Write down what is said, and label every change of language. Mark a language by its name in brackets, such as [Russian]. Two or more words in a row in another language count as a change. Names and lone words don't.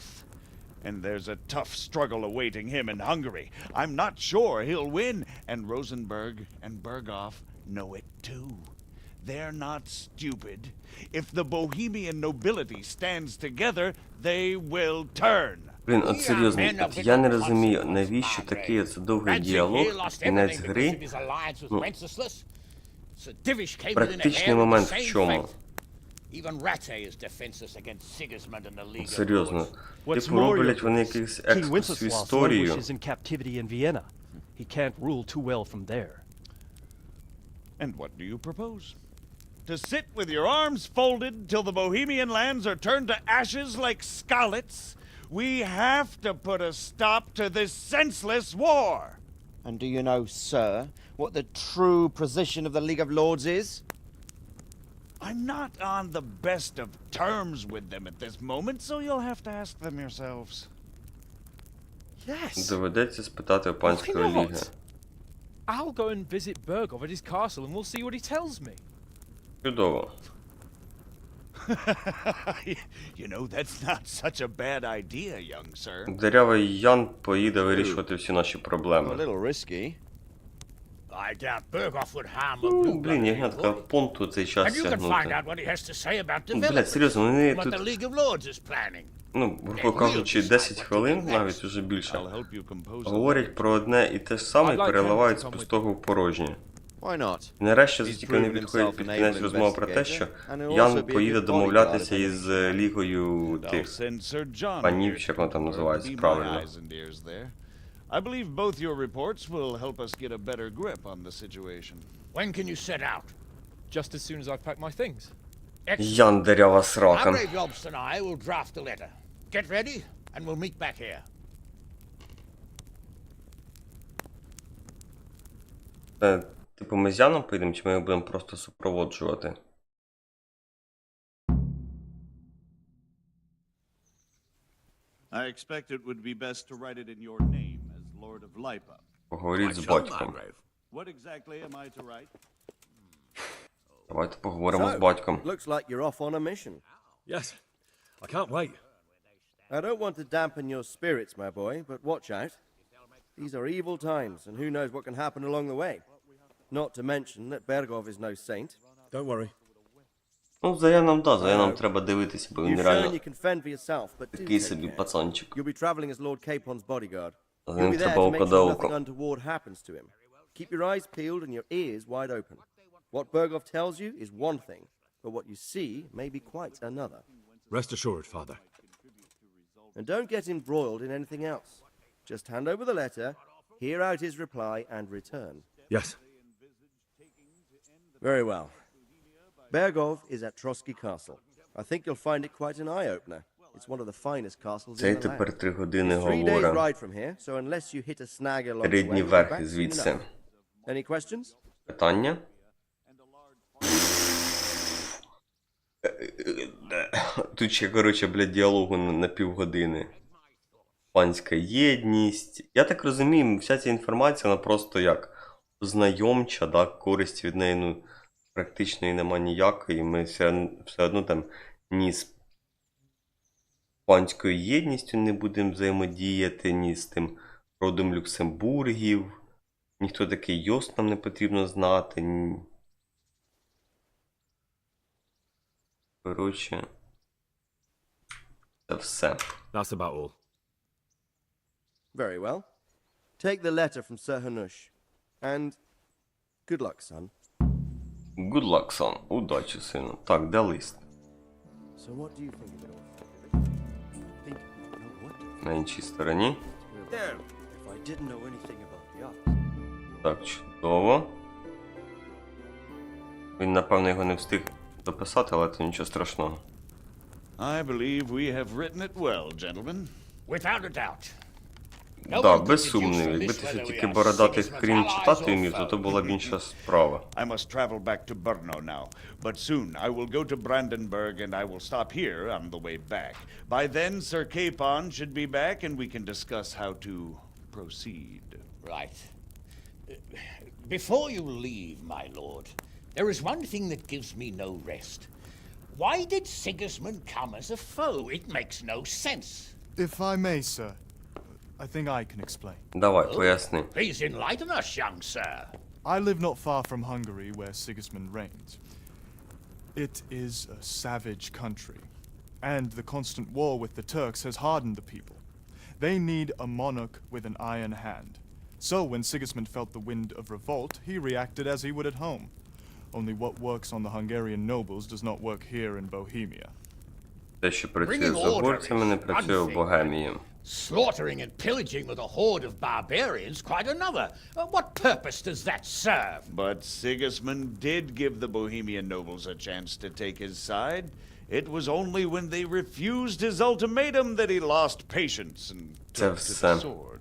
[English] And there's a tough struggle awaiting him in Hungary. I'm not sure he'll win, and Rosenberg and Berghoff know it too. They're not stupid. If the Bohemian nobility stands together, they will turn. [Ukrainian] Блін, от серйозно, от я не розумію, навіщо такий це довгий діалог, кінець гри. Ну, практичний момент в чому? Серйозно. Типу роблять вони якийсь екскурс в історію. [English] And what do you propose? To sit with your arms folded till the Bohemian lands are turned to ashes like Skalitz? We have to put a stop to this senseless war. And do you know, sir, what the true position of the League of Lords is? I'm not on the best of terms with them at this moment, so you'll have to ask them yourselves. Yes. [Ukrainian] Доведеться спитати у панської ліги. [English] I'll go and visit Berghoff at his castle and we'll see what he tells me. [Ukrainian] Чудово. [English] You know, that's not such a bad idea, young sir. [Ukrainian] Дерявий Ян поїде вирішувати всі наші проблеми. [English] A little risky. I doubt Berghoff would harm a [Ukrainian] Ну, [English] blue [Ukrainian] блін, ягнятка в понту цей час [English] And you can find [Ukrainian] тягнути. [English] out what he has to say about [Ukrainian] Ну, блядь, [English] Deliverance, [Ukrainian] серйозно, вони [English] what [Ukrainian] тут, [English] the League of Lords is planning. [Ukrainian] ну, грубо кажучи, 10 хвилин, навіть уже більше, говорять про одне і те ж саме і переливають з пустого в порожнє. [English] Why not? [Ukrainian] І нарешті тільки не підходить під кінець розмови про те, що Ян поїде домовлятися із лігою тих панів, чи як воно там називається, правильно. [English] I believe both your reports will help us get a better grip on the situation. When can you set out? Just as soon as I've packed my things. [Ukrainian] Ян дерява [English] Our [Ukrainian] срака. [English] brave Jobst and I will draft a letter. Get ready, and we'll meet back here. [Ukrainian] Типу ми з Яном поїдемо, чи ми його будемо просто супроводжувати? [English] I expect it would be best to write it in your name as Lord of Lipa. [Ukrainian] Поговоріть з батьком. [English] What exactly am I to write? [Ukrainian] Давайте поговоримо з батьком. [English] Looks like you're off on a mission. Yes, I can't wait. I don't want to dampen your spirits, my boy, but watch out. These are evil times, and who knows what can happen along the way. Not to mention that Berghoff is no saint. Don't worry. [Ukrainian] Ну, за Яном, да, за Яном треба дивитися, бо він [English] You've shown [Ukrainian] реально [English] you can fend for yourself, but do [Ukrainian] такий [English] take [Ukrainian] собі [English] care. [Ukrainian] пацанчик. [English] You'll be traveling as Lord Capon's bodyguard. [Ukrainian] За [English] You'll [Ukrainian] ним [English] be there [Ukrainian] треба [English] to make [Ukrainian] око да [English] sure nothing [Ukrainian] око. [English] untoward happens to him. Keep your eyes peeled and your ears wide open. What Berghoff tells you is one thing, but what you see may be quite another. Rest assured, Father. And don't get embroiled in anything else. Just hand over the letter, hear out his reply, and return. Yes. Very well. Berghoff is at Trotsky Castle. I think you'll find it quite an eye-opener. It's one of the finest castles [Ukrainian] Цей [English] in the land. [Ukrainian] тепер 3 години [English] It's 3 days [Ukrainian] говорить. [English] ride from here, so unless you hit a snag along [Ukrainian] 3 [English] the way, [Ukrainian] дні [English] you'll be [Ukrainian] верхи [English] back soon [Ukrainian] звідси. [English] enough. Any questions? [Ukrainian] Питання? Тут ще, коротше, блядь, діалогу на півгодини. Панська єдність. Я так розумію, вся ця інформація, вона просто як знайомча, да, користь від неї, ну, практично і нема ніякої. Ми все одно там ні з панською єдністю не будемо взаємодіяти, ні з тим родом Люксембургів. Ніхто такий Йост нам не потрібно знати. Коротше, це все. [English] That's about all. Very well. Take the letter from Sir Hanush. And good luck, son. Good luck, son. [Ukrainian] Удачі, сину. Так, де лист? [English] So what do you think of it all? Think you know what? [Ukrainian] На іншій стороні. [English] Damn, if I didn't know anything about the art. [Ukrainian] Так, чудово. Він, напевно, його не встиг дописати, але це нічого страшного. [English] I believe we have written it well, gentlemen. Without a doubt. [Ukrainian] Так, без сумнівів. Якби ти ще тільки бородатих хрін читати вмів, то то була б інша справа. [English] I must travel back to Brno now, but soon I will go to Brandenburg and I will stop here on the way back. By then, Sir Capon should be back and we can discuss how to proceed. Right. Before you leave, my lord, there is one thing that gives me no rest. Why did Sigismund come as a foe? It makes no sense. If I may, sir, I think I can explain. [Ukrainian] Давай, поясни. [English] Please enlighten us, young sir. I live not far from Hungary, where Sigismund reigns. It is a savage country, and the constant war with the Turks has hardened the people. They need a monarch with an iron hand. So when Sigismund felt the wind of revolt, he reacted as he would at home. Only what works on the Hungarian nobles does not work here in Bohemia. [Ukrainian] Те, що працює з угорцями, не працює в Богемії. [English] Slaughtering and pillaging with a horde of barbarians, quite another. What purpose does that serve? But Sigismund did give the Bohemian nobles a chance to take his side. It was only when they refused his ultimatum that he lost patience and took to the sword.